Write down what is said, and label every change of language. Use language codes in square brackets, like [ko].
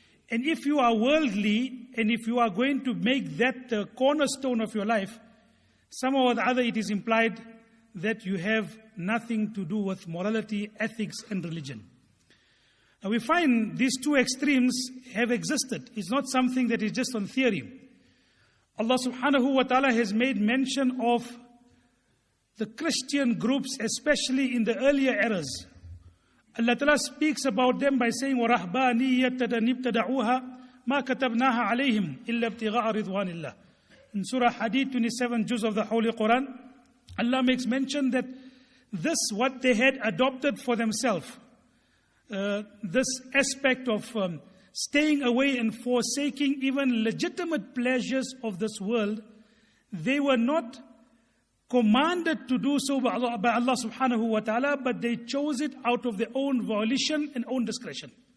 [en] And if you are worldly, and if you are going to make that the cornerstone of your life, somehow or the other it is implied that you have nothing to do with morality, ethics, and religion. Now we find these two extremes have existed. It's not something that is just on theory. Allah subhanahu wa ta'ala has made mention of the Christian groups, especially in the earlier eras. Allah ta'ala speaks about them by saying, [ar] وَرَهْبَانِيَّةً ابْتَدَعُوهَا مَا كَتَبْنَاهَا عَلَيْهِمْ إِلَّا ابْتِغَاءَ رِضْوَانِ اللَّهِ. [en] In Surah Hadid 27 juz of the Holy Quran, Allah makes mention that this, what they had adopted for themselves, this aspect of staying away and forsaking even legitimate pleasures of this world, they were not commanded to do so by Allah subhanahu wa ta'ala, but they chose it out of their own volition and own discretion.